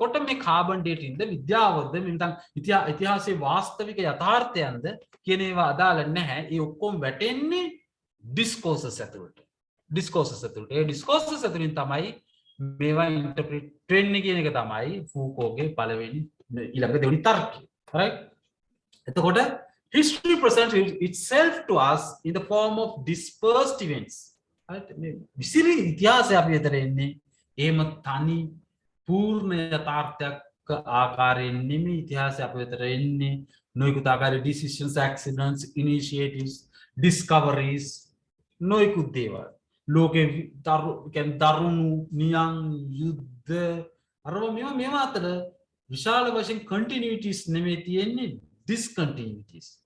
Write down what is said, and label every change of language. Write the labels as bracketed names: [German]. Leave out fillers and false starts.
[Sinhala] එතකොට මේ කාබන් ඩේටින්ද විද්‍යාවද නැත්නම් ඉතිහාසයේ වාස්තවික යථාර්ථයන්ද කියන ඒවා අදාළ නැහැ. ඒ ඔක්කොම වැටෙන්නේ ඩිස්කෝසස් ඇතුළට. ඩිස්කෝසස් ඇතුළට. ඒ ඩිස්කෝසස් ඇතුළින් තමයි මේවා ඉන්ටර්ප්‍රිට් වෙන්නේ කියන එක තමයි ෆූකෝගේ පළවෙනි ඊළඟ දෙවෙනි තර්කය. [English] right? [Sinhala] එතකොට [English] history presents itself to us in the form of dispersed events. right? [Sinhala] මේ විසිරි ඉතිහාසය අපි වෙතට එන්නේ එහෙම තනි පූර්ණ යථාර්ථයක් ආකාරයෙන් නෙමෙයි ඉතිහාසය අප වෙතට එන්නේ. නොයෙකුත් ආකාරයේ decisions, accidents, initiatives, discoveries නොයෙකුත් දේවල්. ලෝකේ දරුණු නියං යුද්ධ මේවා අතර විශාල වශයෙන් continuities නෙමෙයි තියෙන්නේ discontinuities.